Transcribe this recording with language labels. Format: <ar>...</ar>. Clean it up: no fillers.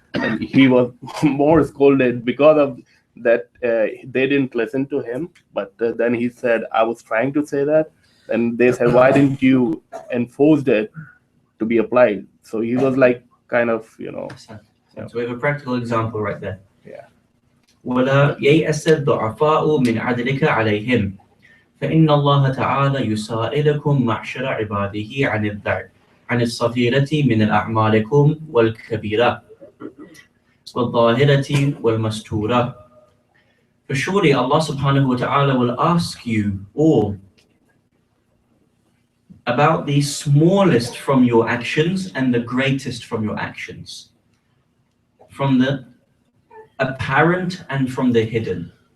<en>And he was more scolded because of that. They didn't listen to him. But then he said, I was trying to say that. And they said, why didn't you enforce it to be applied? So he was like, kind of, So we have a practical example right there. Yeah.</en> <ar>ولا ييأس الضعفاء من عدلك عليهم فإن الله تعالى يسائلكم معشر عباده عن الصغيرة من الأعمالكم والكبيرة والظاهرة والمستورة.</ar> <en>For surely Allah subhanahu wa ta'ala will ask you all about the smallest from your actions and the greatest from your actions, from the apparent and from the hidden.</en>